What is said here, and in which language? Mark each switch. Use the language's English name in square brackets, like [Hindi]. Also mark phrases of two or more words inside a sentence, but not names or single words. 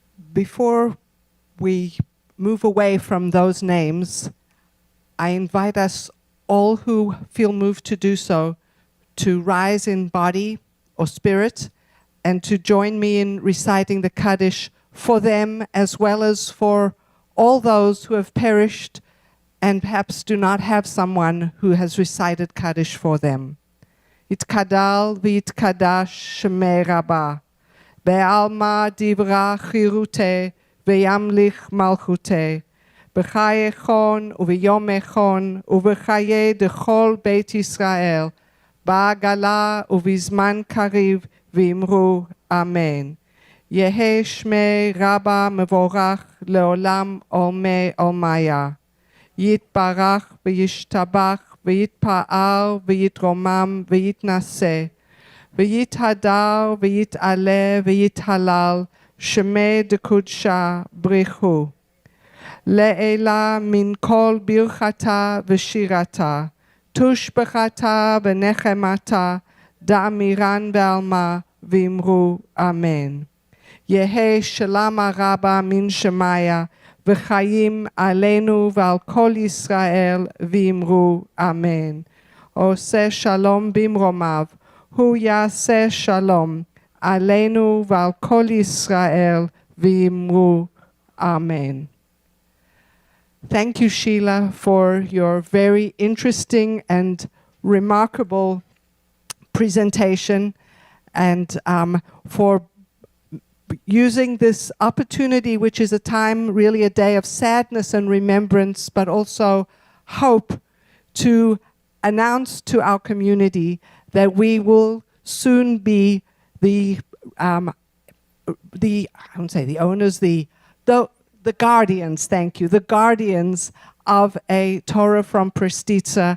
[English] before we move away from those names, I invite us all who feel moved to do so to rise in body or spirit and to join me in reciting the Kaddish for them as well as for all those who have perished and perhaps do not have someone who has recited Kaddish for them. [Aramaic] יתגדל ויתקדש שמיה רבא בעלמא די ברא כרעותיה וימליך מלכותיה בחייכון וביומיכון ובחיי דכל בית ישראל, בעגלא ובזמן קריב ואמרו אמן. יהא שמיה רבא מברך לעלם ולעלמי עלמיא. יתברך וישתבח ויתפאר ויתרומם ויתנשא ויתהדר ויתעלה ויתהלל שמיה דקודשא בריך הוא. לעלא מן כל ברכתא ושירתא תשבחתא ונחמתא דאמירן בעלמא ואמרו אמן. יהא שלמא רבא מן שמיא וחיים עלינו ועל כל ישראל ואמרו אמן. [Hebrew] עושה שלום במרומיו הוא יעשה שלום עלינו ועל כל ישראל ואמרו אמן. [English] Thank you, Sheila, for your very interesting and remarkable presentation and for using this opportunity, which is a time, really a day of sadness and remembrance, but also hope, to announce to our community that we will soon be the guardians, thank you, the guardians of a Torah from Prestitsa.